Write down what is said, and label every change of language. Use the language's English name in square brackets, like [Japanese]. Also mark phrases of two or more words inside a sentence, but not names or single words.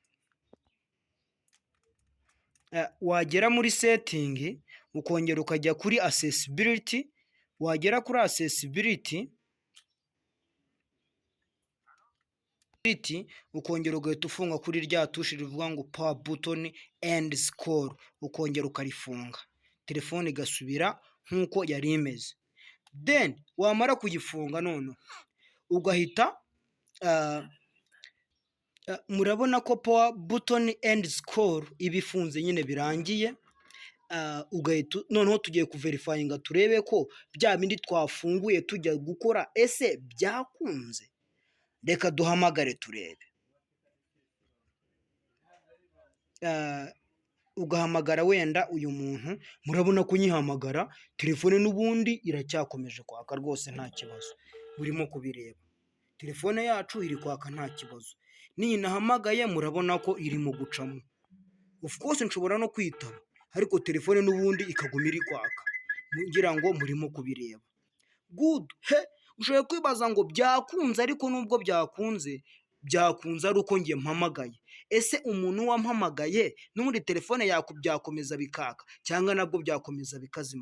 [Kinyarwanda] Wagera muri setingi ukongera ukajya kuri accessibility, wagera kuri accessibility ukongera ugahita ufunga kuri rya tushi rivuga ngo [English] power button and score, [Kinyarwanda] ukongera ukarifunga, telefone igasubira nk'uko yari imeze. Then wamara kuyifunga none ugahita murabona ko [English] power button and score [Kinyarwanda] ibifunze nyine birangiye. Ugahita noneho tugiye kuverifyinga turebe ko bya bindi twafunguye tujya gukora ese byakunze. Reka duhamagare turebe. Ugahamagara wenda uyu muntu, murabona ko nyihamagara telefone n'ubundi iracyakomeje kwaka rwose nta kibazo, burimo kubireba telefone yacu iri kwaka nta kibazo. Niyi nahamagaye murabona ko irimo gucamo, [English] of course [Kinyarwanda] nshobora no kwitaba ariko telefone n'ubundi ikaguma iri kwaka, ngira ngo murimo kubireba. Good. Ushoboye kwibaza ngo byakunze, ariko nubwo byakunze ari uko ngiye mpamagaye. Ese umuntu wampamagaye n'ubundi telefone byakomeza bikaka cyangwa nabwo byakomeza bikazima?